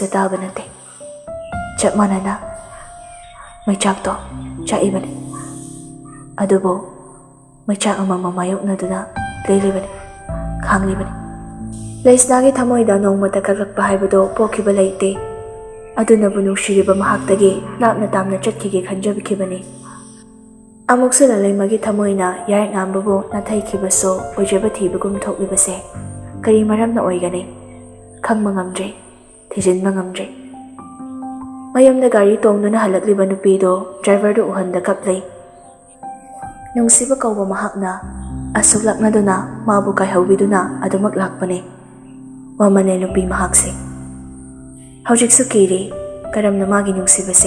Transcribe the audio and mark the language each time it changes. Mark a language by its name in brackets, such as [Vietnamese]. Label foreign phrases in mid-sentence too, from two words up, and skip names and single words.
[Manipuri] tabanate chap manana machak to chaibane adubo machak amama mayoknaduna leilibane khanglibane Leisnagi thamoyda nongmata kalakpa haibado pokhiba leite adunabu nungshiriba mahaktagi lapna tamna chatkige khanjabikibane Amuksu lalaimagi thamoyna yaik ngambabu nathaikibaso oijaba thibagum thoklibase kari maramna oigane khangma ngamdre thijinba ngamdre mayamna gari tongduna halakliba nupido driverdu uhanda kaplay nungsiba kauba mahakna asuklaknaduna mabu kaihawbiduna adumak lakpane wamane nupi mahakse hawjiksu kiri karamna magi nungsibase